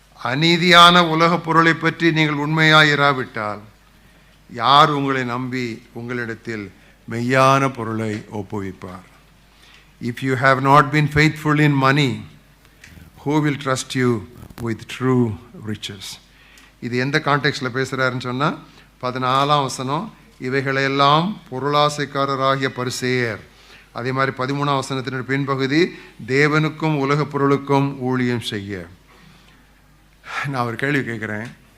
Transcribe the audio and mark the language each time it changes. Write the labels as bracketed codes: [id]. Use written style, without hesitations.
[ta] அநீதியான உலக பொருளை பற்றி நீங்கள் உண்மையாயிராவிட்டால் யார் உங்களை நம்பி உங்களிடத்தில் மெய்யான பொருளை ஒப்புவிப்பார்? [en] If you have not been faithful in money, who will trust you with true riches? [ta] இது எந்த கான்டெக்ஸ்டில் பேசுகிறாருன்னு சொன்னால் 14 வசனம், இவைகளையெல்லாம் பொருளாசைக்காரராகிய பரிசேயர். அதே மாதிரி 13 வசனத்தின் பின்பகுதி, தேவனுக்கும் உலக பொருளுக்கும் ஊழியம் செய்ய. நான் ஒரு கேள்வி கேட்குறேன்.